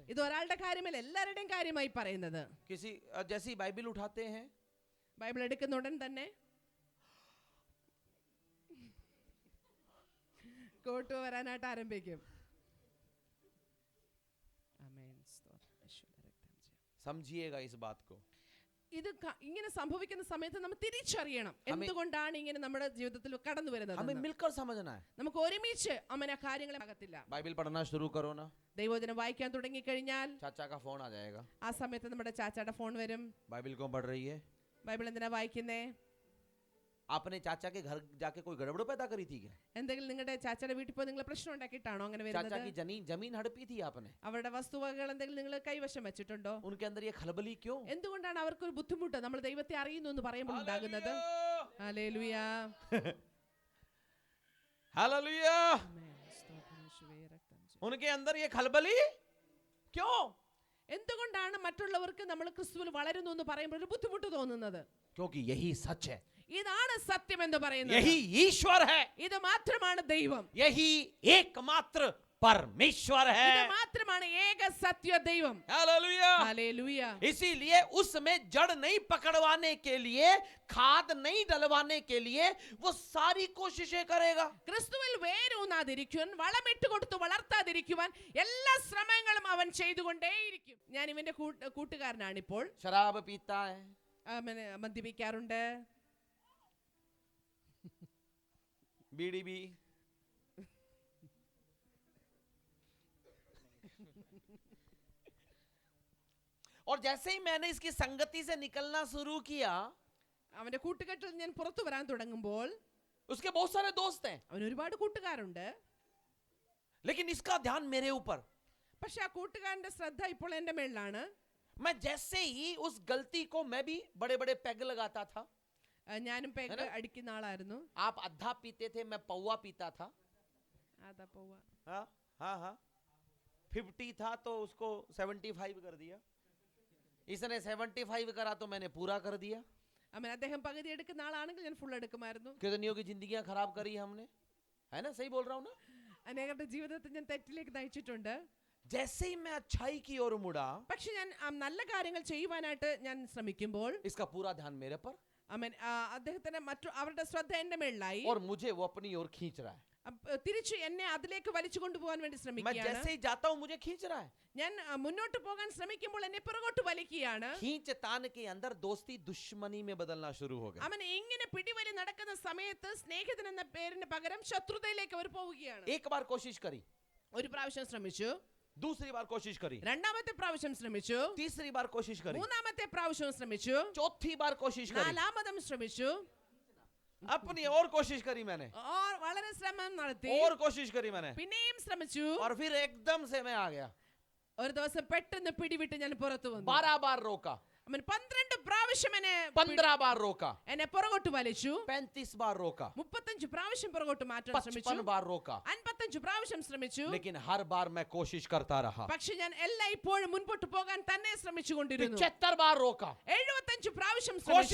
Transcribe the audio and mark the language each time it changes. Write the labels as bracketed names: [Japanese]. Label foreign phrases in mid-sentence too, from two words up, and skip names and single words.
[Malayalam] ഇത് ഒരാളുടെ കാര്യമല്ല, എല്ലാവരുടെയും കാര്യമായി പറയുന്നത്. [Hindi] किसी जैसी बाइबल उठाते हैं, [Malayalam] ബൈബിൾ എടുക്കുന്ന ഉടൻ തന്നെ കോട്ട് വരാനായിട്ട് ആരംഭിക്കും. [Hindi] समझिएगा इस बात को. [Malayalam] ഇത് ഇങ്ങനെ സംഭവിക്കുന്ന സമയത്ത് നമ്മൾ തിരിച്ചറിയണം എന്തുകൊണ്ടാണ് ഇങ്ങനെ നമ്മുടെ ജീവിതത്തിൽ കടന്നു വരുന്നത്. [Hindi] हमें मिलकर समझना है. [Malayalam] നമുക്ക് ഒരുമിച്ച് അമ്മ കാര്യങ്ങളെ ആകത്തില്ല. [Hindi] बाइबल पढ़ना शुरू करो ना, [Malayalam] ദൈവവചനം വായിക്കാൻ തുടങ്ങി കഴിഞ്ഞാൽ [Hindi] चाचा का फोन आ जाएगा. [Malayalam] ആ സമയത്ത് നമ്മുടെ ചാച്ചയുടെ ഫോൺ വരും. [Hindi] बाइबल क्यों पढ़ रही है? [Malayalam] ബൈബിൾ എന്തിനാ വായിക്കുന്നേ? [Hindi] आपने चाचा के घर जाके कोई गड़बड़ पैदा करी थी क्या? [Malayalam] എന്തെങ്കിലും നിങ്ങളുടെ ചാച്ചയുടെ വീട്ടിൽ പോയി നിങ്ങൾ പ്രശ്നം ഉണ്ടാക്കിയിട്ടാണോ അങ്ങനെ [Hindi] चाचा की [Malayalam] വരുന്നത്? [Hindi] जमीन हड़पी थी आपने? [Malayalam] അവരുടെ വസ്തുവകകൾ എന്തെങ്കിലും നിങ്ങൾ കൈവശം വെച്ചിട്ടുണ്ടോ? [Hindi] उनके अंदर ये खलबली क्यों? [Malayalam] എന്തുകൊണ്ടാണ് അവർക്കൊരു ബുദ്ധിമുട്ട് നമ്മൾ ദൈവത്തെ അറിയുന്നു എന്ന് പറയുമ്പോൾ ഉണ്ടാകുന്നത്? ഹല്ലേലൂയ, [Hindi] हालेलुया. उनके अंदर ये खलबली क्यों? [Malayalam] എന്തുകൊണ്ടാണ് മറ്റുള്ളവർക്ക് നമ്മൾ ക്രിസ്തുവിൽ വളരുന്നു എന്ന് പറയുമ്പോൾ ഒരു ബുദ്ധിമുട്ട് തോന്നുന്നത്? [Hindi] क्योंकि यही सच है, [Malayalam] ഇതാണ് സത്യം എന്ന് പറയുന്നത്. [Hindi] यही ईश्वर है, [Malayalam] ഇത് മാത്രമാണ് ദൈവം, [Hindi] यही एकमात्र परमेश्वर है. [Malayalam] ഇത് മാത്രമാണ് ഏക സത്യ ദൈവം. [Hindi] हालेलुया. [Malayalam] ഹല്ലേലൂയ. [Hindi] इसीलिए उसमें जड़ नहीं पकड़वाने के लिए, खाद नहीं डलवाने के लिए वो सारी कोशिशें करेगा. [Malayalam] ക്രിസ്തുവിൽ വേരൂന്നാതിരിക്കുവാൻ, വളമിട്ട് കൊടുത്ത് വളർത്താതിരിക്കുവാൻ എല്ലാ ശ്രമങ്ങളും അവൻ ചെയ്തുകൊണ്ടേയിരിക്കും. ഞാൻ ഇവന്റെ കൂട്ടുകാരനാണിപ്പോൾ. [Hindi] शराब पीता है, [Malayalam] മദ്യപിക്കാറുണ്ട്, [Hindi] बीड़ी भी, और जैसे ही मैंने इसकी संगति से निकलना शुरू किया, [Malayalam] അവന്റെ കൂട്ടുകെട്ടിൽ ഞാൻ പുറത്തു വരാൻ തുടങ്ങുമ്പോൾ [Hindi] उसके बहुत सारे दोस्त हैं, [Malayalam] അവന് ഒരുപാട് കൂട്ടുകാരുണ്ട്. [Hindi] लेकिन इसका ध्यान मेरे ऊपर. [Malayalam] പക്ഷെ ആ കൂട്ടുകാരന്റെ ശ്രദ്ധ ഇപ്പോൾ എന്റെ മേളിലാണ്. [Hindi] मैं जैसे ही उस गलती को, मैं भी बड़े बड़े पैग लगाता था. [Malayalam] ഞാനും പേക്ക് അടിക്കുന്ന ആളായിരുന്നു. [Hindi] आप आधा पीते थे, मैं पौवा पीता था. [Malayalam] അതാ പോവാ. [Hindi] हाँ हाँ हाँ, 50 था तो उसको 75 कर दिया. इसने 75 करा तो मैंने पूरा कर दिया. [Malayalam] അവൻ അദ്ദേഹം പകുതി എടുക്കുന്ന ആളാണെങ്കിൽ ഞാൻ ഫുൾ എടുക്കുമായിരുന്നു. [Hindi] कितनियों की जिंदगियां खराब करी हमने, है ना? सही बोल रहा हूँ ना? [Malayalam] അനേകരുടെ ജീവിതത്തിൽ ഞാൻ തെറ്റിലേക്ക് നയിച്ചിട്ടുണ്ട്. [Hindi] जैसे ही मैं अच्छाई की ओर मुड़ा, [Malayalam] പക്ഷെ ഞാൻ നല്ല കാര്യങ്ങൾ ചെയ്യുവാനായിട്ട് ഞാൻ ശ്രമിക്കുമ്പോൾ [Hindi] इसका पूरा ध्यान मेरे पर, [Malayalam] അദ്ദേഹത്തിന് അവരുടെ ശ്രദ്ധ എന്റെ മേളിലായി. [Hindi] और मुझे वो अपनी ओर खींच रहा है. [Malayalam] തിരിച്ചു എന്നെ അതിലേക്ക് വലിച്ചു കൊണ്ടുപോകാൻ വേണ്ടി [Hindi] मैं [Malayalam] ശ്രമിക്കുകയാണ്. [Hindi] जैसे ही जाता हूँ मुझे खींच रहा है. [Malayalam] ഞാൻ മുന്നോട്ട് പോകാൻ ശ്രമിക്കുമ്പോൾ എന്നെ പുറകോട്ട് വലിക്കുകയാണ്. [Hindi] खींच तान के अंदर दोस्ती दुश्मनी में बदलना शुरू हो गया. [Malayalam] അവൻ ഇങ്ങനെ പിടിവലി നടക്കുന്ന സമയത്ത് സ്നേഹിതൻ എന്ന പേരിന് പകരം ശത്രുതയിലേക്ക് അവർ പോവുകയാണ്. [Hindi] एक बार कोशिश करी, [Malayalam] ഒരു പ്രാവശ്യം ശ്രമിച്ചു, [Hindi] दूसरी बार कोशिश करी, [Malayalam] രണ്ടാമത്തെ പ്രാവശ്യം ശ്രമിച്ചു, [Hindi] तीसरी बार कोशिश करी, [Malayalam] മൂന്നാമത്തെ പ്രാവശ്യം ശ്രമിച്ചു, [Hindi] चौथी बार कोशिश करी, [Malayalam] നാലാമതും ശ്രമിച്ചു, [Hindi] अपनी और कोशिश करी मैंने, [Malayalam] വളരെ ശ്രമം നടത്തി, [Hindi] और कोशिश करी मैंने, [Malayalam] പിന്നെയും ശ്രമിച്ചു. [Hindi] और फिर एकदम से मैं आ गया. [Malayalam] ഒരു ദിവസം പെട്ടെന്ന് പിടിവിട്ട് ഞാൻ പുറത്തു വന്നു. [Hindi] 12 बार रोका, [Malayalam] അവൻ 12 പ്രാവശ്യം [Hindi] 15 बार रोका, [Malayalam] എന്നെ പുറകോട്ട് വലിച്ചു, [Hindi] 35 बार रोका, [Malayalam] 35 പ്രാവശ്യം പുറകോട്ട് മാറ്റാൻ ശ്രമിച്ചു, [Hindi] 55 बार रोका, [Malayalam] 55 പ്രാവശ്യം ശ്രമിച്ചു. [Hindi] लेकिन हर बार मैं कोशिश करता रहा. [Malayalam] പക്ഷെ ഞാൻ എല്ലായ്പ്പോഴും മുൻപോട്ട് പോകാൻ തന്നെ ശ്രമിച്ചുകൊണ്ടിരുന്നു. [Hindi] 75 बार रोका, [Malayalam] 75 പ്രാവശ്യം [Hindi] कोशिश